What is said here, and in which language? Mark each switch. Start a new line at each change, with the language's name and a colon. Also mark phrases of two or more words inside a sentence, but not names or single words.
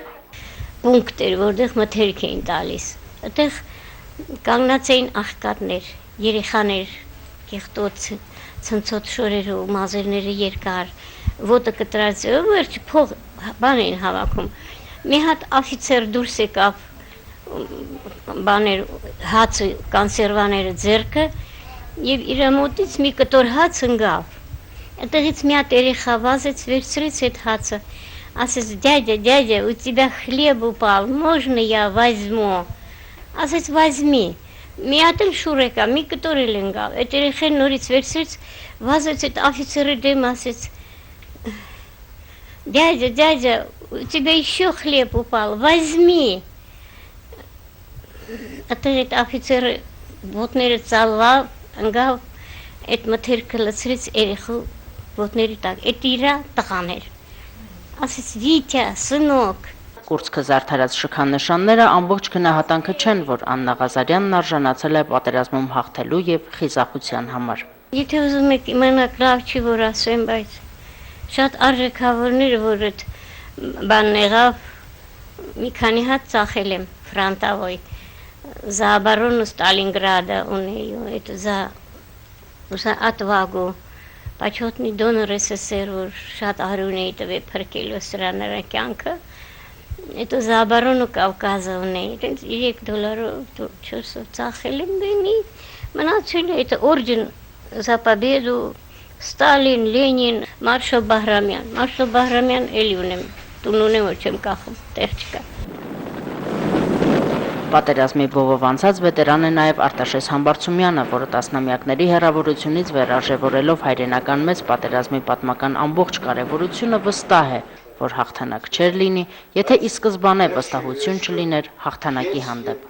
Armenian: Պունկտ էր, որտեղ մթերք էին տալիս։ Այդտեղ կանգնած էին աղքատներ, երեխաներ, կեղտոց, ցնցոտ շորերը ու մազերները երկար, ոտը կտրած, վերջ փող բան էին հավաքում։ Մի հատ աֆիցեր դուրս եկավ, բաներ, հացը, կոնսերվաները ձեռքը եւ իր մոտից մի կտոր հաց ընկավ։ Այդտեղից մի հատ երեխա վազեց, վերցրեց այդ հացը։ Ասեց
Russian: дядя, у тебя хлеб упал, можно я возьму?
Armenian: Ասեց возьми։ Մի հատ էլ շուր եկա, մի կտոր էլ ընկավ։ Այդ երեխան նորից վերցրեց, վազեց այդ աֆիցերի դեմ, ասեց
Russian: дядя, у тебя еще хлеб упал, возьми։
Armenian: Այդտեղ այդ աֆիցերը ոտները ծալվավ, ընկավ, այդ մթերքը լցրեց երեխու ոտների տակ։ Այդ իրա տղան էր։ Ասեց Վիտյա, սնոկ։ Կուրծքը զարդարած շքանշանները ամբողջ գնահատանքը չեն, որ Աննա Ղազարյանն արժանացել է պատերազմում հաղթելու եւ խիզախության համար։ Եթե ուզում եք իմանալ, լավ չի որ ասեմ, բայց շատ արժեքավորներ, որ այդ բանն եղավ, մի քանի հատ ծախել եմ ֆրանտավոյ,
Russian: за оборону Сталинграда
Armenian: ունեի, այդ
Russian: за отвагу, почетный донор СССР,
Armenian: որ շատ արյուն էի տվել փրկելու սրա նրա կյանքը,
Russian: это за оборону
Armenian: Կավկազը ունեի, $3 400 ծախել եմ բեմի, մնացել է
Russian: это орден за победу,
Armenian: Ստալին, Լենին, Մարշալ Բահրամյան էլի ունեմ, տուն ունեմ, որ չեմ կախում, տեղ չկա։ Պատերազմի բովով անցած վետերան է նաև Արտաշես Համբարձումյանը, որը տասնամյակների հեռավորությունից վերարժևորելով հայրենական մեծ պատերազմի պատմական ամբողջ կարևորությունը վստահ է, որ հաղթանակ չէր լինի, եթե ի սկզբանե վստահություն չլիներ հաղթանակի հանդեպ։